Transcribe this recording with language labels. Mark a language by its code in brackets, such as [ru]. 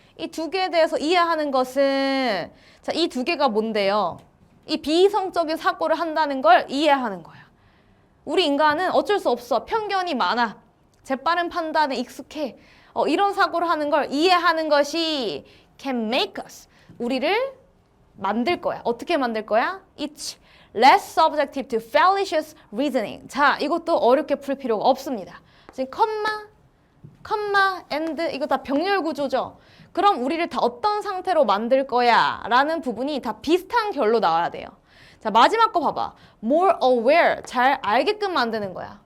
[ko] 이 두 개에 대해서 이해하는 것은 자, 이 두 개가 뭔데요? 이 비이성적인 사고를 한다는 걸 이해하는 거야. 우리 인간은 어쩔 수 없어. 편견이 많아. 재빠른 판단에 익숙해. 이런 사고를 하는 걸 이해하는 것이 [en] can make us. [ko] 우리를 만들 거야. 어떻게 만들 거야? [en] It's less subjective to fallacious reasoning. [ko] 자, 이것도 어렵게 풀 필요가 없습니다. 지금 컴마, and 이거 다 병렬 구조죠. 그럼 우리를 다 어떤 상태로 만들 거야? 라는 부분이 다 비슷한 결로 나와야 돼요. 자, 마지막 거 봐봐. [en] more aware, [ko] 잘 알게끔 만드는 거야.